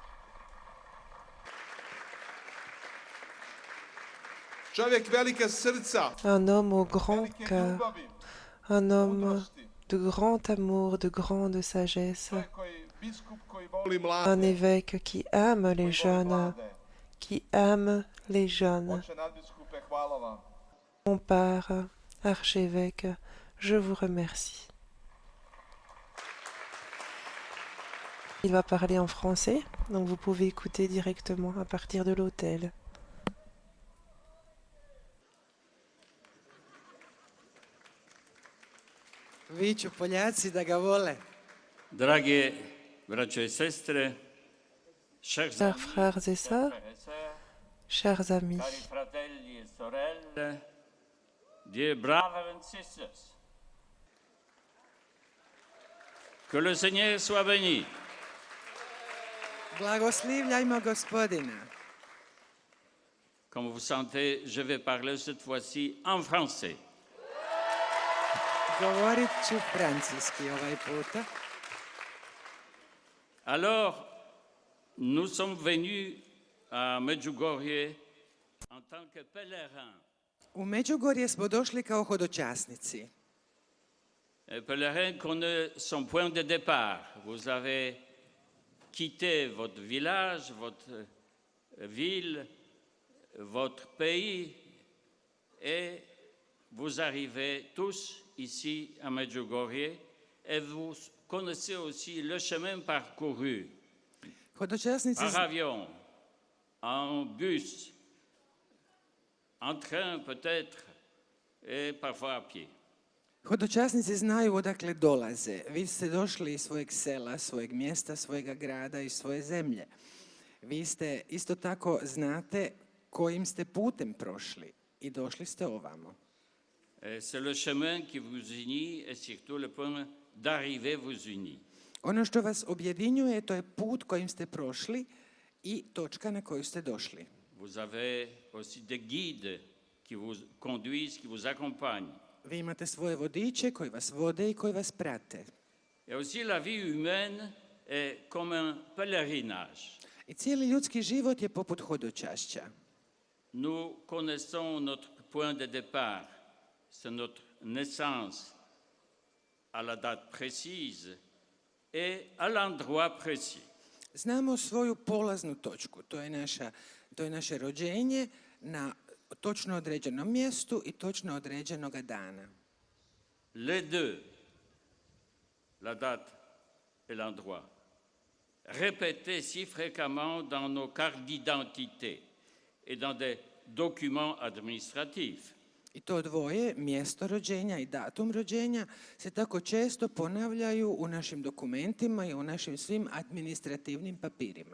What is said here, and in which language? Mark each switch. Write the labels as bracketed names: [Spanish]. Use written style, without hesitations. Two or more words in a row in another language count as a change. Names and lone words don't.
[French] Un homme au grand cœur, un homme de grand amour, de grande sagesse, un évêque qui aime les jeunes, Mon père, archevêque, je vous remercie. Il va parler en français, donc vous pouvez écouter directement à partir de l'hôtel. [Croatian] Viču Poljaci da ga vole. Drage braćo i sestre, [French] Chers frères et sœurs, chers amis, [Italian] cari fratelli e sorelle, [English] dear brothers and sisters, [French] que le Seigneur soit béni. [Croatian] Blagoslivljajmo gospodina. [French] Comme vous sentez, je vais parler cette fois-ci en français. [Croatian] Govorit ću francuski ovaj puta. [French] Alors, nous sommes venus à Medjugorje en tant que pèlerins. [Croatian] U Međugorje smo došli kao hodočasnici. [French] Un pèlerin connaît son point de départ. Vous avez quitté votre village, votre ville, votre pays et vous arrivez tous ici à Medjugorje et vous connaissez aussi le chemin parcouru [Croatian] Hodočasnici, [French] par avion, en bus, en train peut-être et parfois à pied. [Croatian] hodočasnici znaju odakle dolaze. Vi ste došli iz svojeg sela, svojeg mjesta, svojega grada i svoje zemlje. Vi ste isto tako znate kojim ste putem prošli i došli ste ovamo. [French] C'est le chemin qui vous unit et surtout le point d'arrivée vous unit. [Croatian] Ono što vas objedinjuje, to je put kojim ste prošli i točka na koju ste došli. [French] Vous avez aussi des guides qui vous conduisent, qui vous accompagnent. [Croatian] Vi imate svoje vodiče koji vas vode i koji vas prate. [French] Et aussi la vie humaine est comme un pèlerinage. [Croatian] I cijeli ljudski život je poput hodočašća. [French] Nous connaissons notre point de départ, c'est notre naissance à la date précise et à l'endroit précis. [Croatian] Znamo svoju polaznu točku, to je naše rođenje na točno određenom mjestu i točno određenoga dana. [French] Les deux, la date et l'endroit, répétés si fréquemment dans nos cartes d'identité et dans des documents administratifs. [Croatian] I to dvoje, mjesto rođenja i datum rođenja, se tako često ponavljaju u našim dokumentima i u našim svim administrativnim papirima.